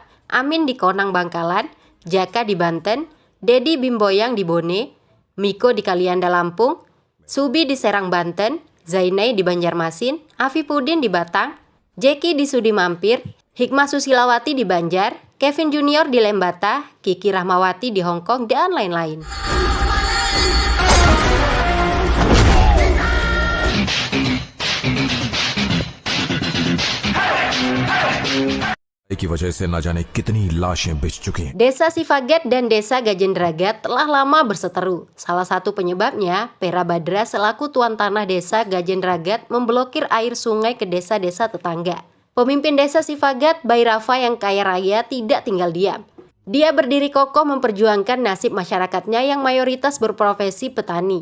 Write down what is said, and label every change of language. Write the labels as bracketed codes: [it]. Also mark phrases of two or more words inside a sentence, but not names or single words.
[id] Amin di Konang Bangkalan, Jaka di Banten, Dedi Bimboyang di Bone, Miko di Kalianda Lampung, Subi di Serang Banten, Zainai di Banjarmasin, Afifudin di Batang, Jeki di Sudi Mampir, Hikmah Susilawati di Banjar, Kevin Junior di Lembata, Kiki Rahmawati di Hongkong, dan lain-lain. [hi] की वजह से न जाने कितनी लाशें बिछ चुकी हैं. [id] Desa Sifagat dan Desa Gajendragat telah lama berseteru. Salah satu penyebabnya, Pera Badra selaku tuan tanah Desa Gajendragat memblokir air sungai ke desa-desa tetangga. Pemimpin Desa Sifagat, Bairafa yang kaya raya, tidak tinggal diam. Dia berdiri kokoh memperjuangkan nasib masyarakatnya yang mayoritas berprofesi petani.